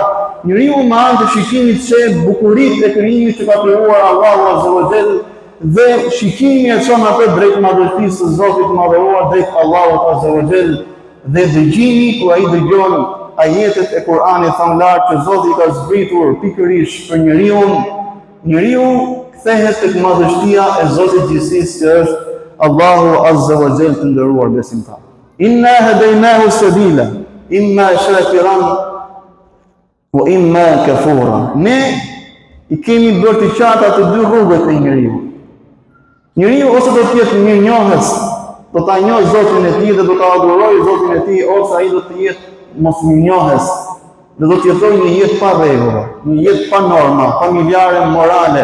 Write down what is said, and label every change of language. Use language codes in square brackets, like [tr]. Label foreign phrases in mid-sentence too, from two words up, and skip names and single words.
[sq] Njeriu me anë të shikimit se bukuritë e krijimit që ka krijuar Allahu [ar] عز وجل [sq] dhe shikimi e çon atë drejt madhështisë së Zotit të madhëruar, drejt Allahut [ar] عز وجل, [sq] dhe dëgjimi kur ai dëgjon ajetet e Kuranit famlar që Zoti ka zbritur pikërisht për njeriu kthehet tek madhështia e Zotit gjithësisë që është Allahu [ar] عز وجل [sq] të nderuar besimtar. [ar] إنا هديناه السبيل إما شاكرا وإما كفورا. [sq] Ne i kemi bërë të qarta të dy rrugët e njeriu. Njeriu ose do të jetë mirënjohës, do ta njohë Zotin e tij dhe do ta adhurojë Zotin e tij, ose ai do të jetë mosmirënjohës, dhe do të jetojë një jetë pa rregulla, një jetë pa norma, familjare, morale.